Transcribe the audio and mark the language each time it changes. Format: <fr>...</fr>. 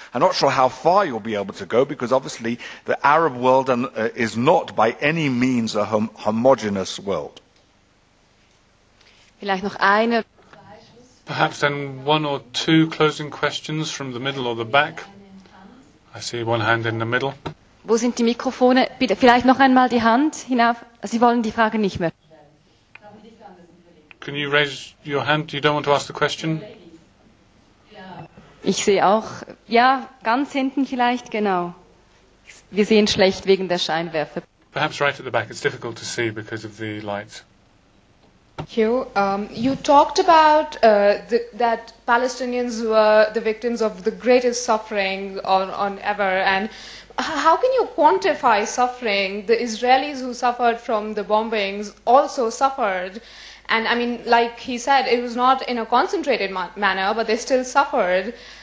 <en>I'm not sure how far you'll be able to go, because obviously the Arab world is not by any means a homogeneous world. Perhaps then one or two closing questions from the middle or the back. I see one hand in the middle.</en> <de>Wo sind die Mikrofone? Bitte, vielleicht noch einmal die Hand hinauf. Sie wollen die Frage nicht mehr stellen.</de> <en>Can you raise your hand? You don't want to ask the question?</en> <de>Ich sehe auch, ja, ganz hinten vielleicht, genau. Wir sehen schlecht wegen der Scheinwerfer.</de> <en>Perhaps right at the back. It's difficult to see because of the lights. Thank you. You talked about that Palestinians were the victims of the greatest suffering on ever, and how can you quantify suffering? The Israelis who suffered from the bombings also suffered, and I mean, like he said, it was not in a concentrated manner, but they still suffered.</en>